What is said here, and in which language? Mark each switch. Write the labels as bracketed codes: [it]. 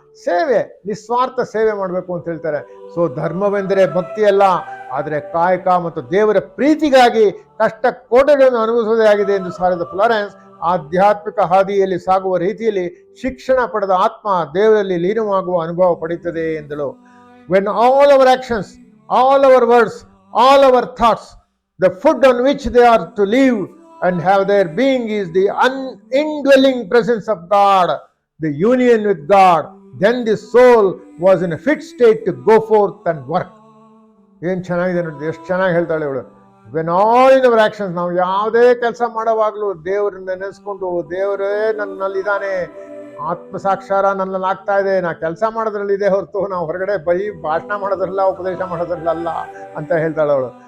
[kn] ಸೇವೆ, ನಿಸ್ವಾರ್ಥ ಸೇವೆ ಮಾಡಬೇಕು ಅಂತ ಹೇಳ್ತಾರೆ. ಸೊ ಧರ್ಮವೆಂದರೆ ಭಕ್ತಿ ಅಲ್ಲ, ಆದರೆ ಕಾಯಕ ಮತ್ತು ದೇವರ ಪ್ರೀತಿಗಾಗಿ ಕಷ್ಟ ಕೋಟೆಗಳನ್ನು ಅನುಭವಿಸುವುದೇ ಆಗಿದೆ ಎಂದು ಸಾರಿದ ಫ್ಲಾರೆನ್ಸ್ ಆಧ್ಯಾತ್ಮಿಕ ಹಾದಿಯಲ್ಲಿ ಸಾಗುವ ರೀತಿಯಲ್ಲಿ ಶಿಕ್ಷಣ ಪಡೆದ ಆತ್ಮ ದೇವರಲ್ಲಿ ಲೀನವಾಗುವ ಅನುಭವ ಪಡೆಯುತ್ತದೆ ಎಂದಳು. [en] When all our actions, all our words, all our thoughts, the food on which they are to live and have their being is the indwelling presence of God, the union with God, then the soul was in a fit state to go forth and work. [kn] ಏನು ಚೆನ್ನಾಗಿದೆ ನೋಡಿ, ಎಷ್ಟು ಚೆನ್ನಾಗಿ ಹೇಳ್ತಾಳೆ ಇವಳು. [en] when all in our actions, [kn] ನಾವು ಯಾವುದೇ ಕೆಲಸ ಮಾಡೋವಾಗ್ಲೂ ದೇವ್ರನ್ನ ನೆನೆಸ್ಕೊಂಡು, ದೇವರೇ ನನ್ನಲ್ಲಿದ್ದಾನೆ, ಆತ್ಮ ಸಾಕ್ಷಾರ ನನ್ನಲ್ಲಿ ಆಗ್ತಾ ಇದೆ, ನಾ ಕೆಲಸ ಮಾಡೋದ್ರಲ್ಲಿ ಇದೆ ಹೊರತು ನಾವು ಹೊರಗಡೆ ಬರೀ ಭಾಷಣ ಮಾಡೋದ್ರಲ್ಲ, ಉಪದೇಶ ಮಾಡೋದ್ರಲ್ಲ ಅಂತ ಹೇಳ್ತಾಳೆ ಅವಳು.